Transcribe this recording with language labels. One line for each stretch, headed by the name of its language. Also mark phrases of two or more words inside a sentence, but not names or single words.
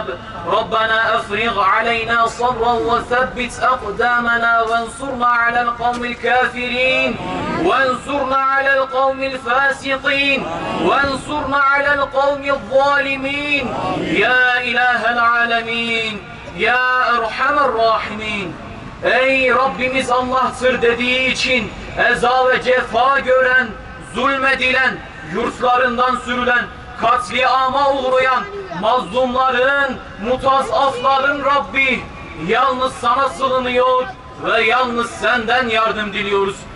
Arabic: ربنا أفرغ علينا صبرا وثبت أقدامنا وانصرنا على القوم الكافرين وانصرنا على القوم الفاسقين وانصرنا على القوم الظالمين يا إله العالمين يا أرحم الراحمين.
Turkish: Ey Rabbimiz Allah'tır dediği için eza ve cefa gören, zulmedilen, yurtlarından sürülen, katliama uğrayan mazlumların, mutazafların Rabbi, yalnız sana sığınıyor ve yalnız senden yardım diliyoruz.